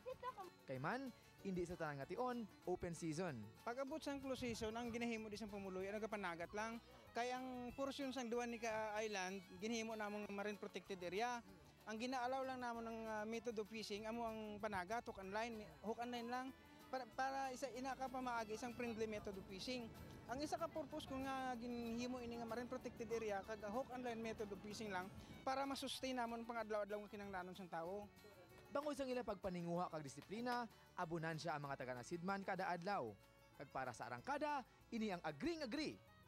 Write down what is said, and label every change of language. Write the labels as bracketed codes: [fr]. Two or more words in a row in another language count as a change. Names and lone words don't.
[hil] Kay man, hindi sa tanan nga tion open season. Pag abot sang close season, ang ginahimo di sang pumuloy, nagapanagat lang. Kaya ang porsyon sang Duanica Island, ginahimo namong [en] marine protected area. [hil] Ang ginaalaw lang namon ng [en] method of fishing, [hil] amo ang panagat, [en] hook and line lang. [hil] Para isa ina ka pa maagi isang [en] friendly method of fishing. [hil] Ang isa ka purpose ko nga ginhimo ini nga [en] marine protected area [hil] kag [en] hook and line method of fishing [hil] lang para ma-sustain namon pang-adlaw-adlaw nga kinahanglanon sang tawo. Bangod sang ila pagpaninguha kag disiplina, abunan siya ang mga taga-Nasidman kada adlaw. Kag para sa arangkada, ini ang agring-agree.